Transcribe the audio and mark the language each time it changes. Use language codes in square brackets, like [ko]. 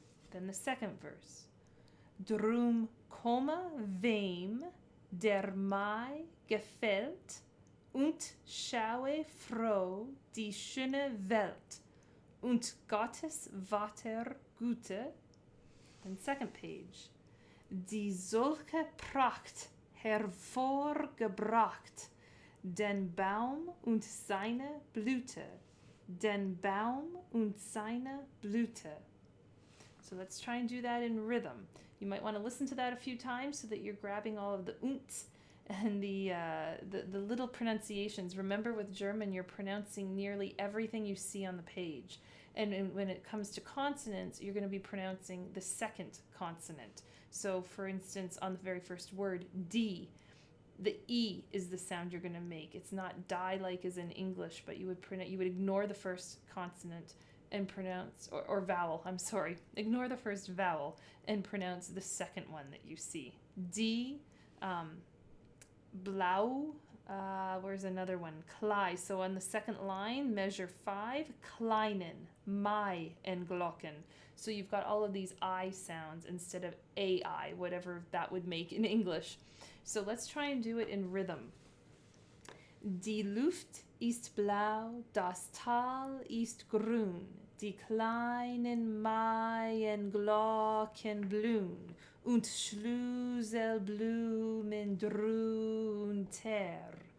[en] Then the second verse. [de] Drum komme wem der Mai gefällt und schaue froh die schöne Welt und Gottes Vater Güte. [en] Then second page. [de] Die solche Pracht hervorgebracht, den Baum und seine Blüte, den Baum und seine Blüte. [en] So let's try and do that in rhythm. You might want to listen to that a few times so that you're grabbing all of the unts and the little pronunciations. Remember, with German, you're pronouncing nearly everything you see on the page. And when it comes to consonants, you're going to be pronouncing the second consonant. So, for instance, on the very first word, D, the E is the sound you're going to make. It's not die like as in English, but you would ignore the first consonant and pronounce, or vowel, I'm sorry. Ignore the first vowel and pronounce the second one that you see. D, blau, where's another one? Klei. So on the second line, measure 5, kleinen, Mai, and Glocken. So you've got all of these I sounds instead of AI, whatever that would make in English. So let's try and do it in rhythm. [de] Die Luft ist blau, das Tal ist grün, die kleinen Maienglocken blühen und Schlüsselblumen drunter.